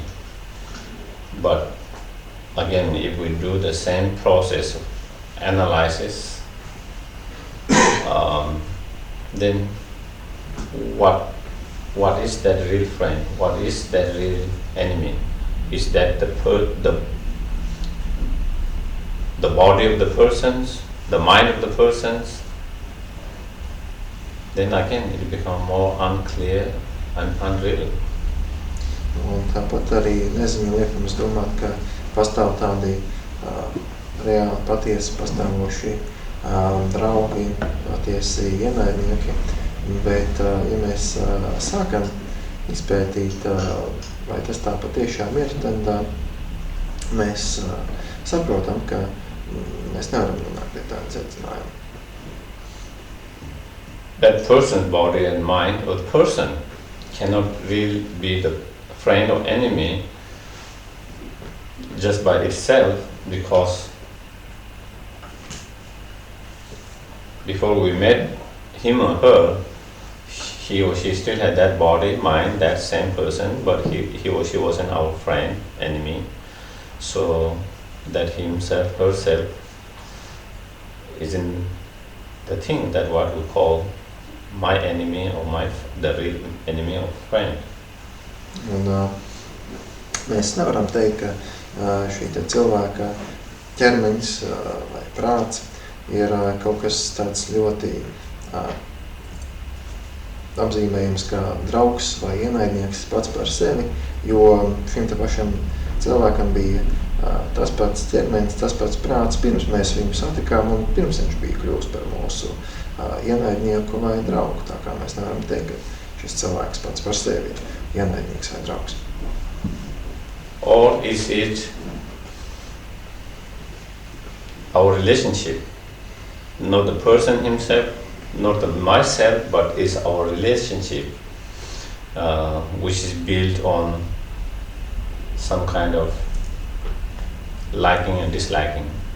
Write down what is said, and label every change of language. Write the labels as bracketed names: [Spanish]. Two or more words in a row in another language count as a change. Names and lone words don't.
[English] But again, if we do the same process of analysis, then what is that real friend? What is that real enemy? Is that the body of the persons, the mind of the persons? Then again it becomes more unclear and unreal. [Latvian] Un tāpat arī neziņa liek mums domāt, ka pastāv tādi reāli patiesi pastāvoši draugi, patiesi ienaidnieki, bet ja mēs sākam izpētīt, vai tas tā patiešām ir, tad mēs saprotam, ka mēs nevaram nonākt pie tāda secinājuma. [English] That person's body and mind, or the person cannot really be the friend or enemy just by itself, because before we met him or her, he or she still had that body, mind, that same person, but he or she wasn't our friend, enemy. So that himself, herself isn't the thing that what we call my enemy or the real enemy or friend. [Latvian] Un mēs nevaram teikt, ka šī te cilvēka ķermenis vai prāts ir kaut kas tāds ļoti apzīmējums kā draugs vai ienaidnieks pats par sevi, jo šim te pašam cilvēkam bija tas pats ķermenis, tas pats prāts, pirms mēs viņu satikām un pirms viņš bija kļūst par mūsu ienaidnieku vai draugu. Tā kā mēs nevaram teikt, ka šis cilvēks pats par sevi ir ienaidnieks vai draugs. [English] Or is it our relationship, not the person himself, not the myself, but is our relationship, which is built on some kind of liking and disliking.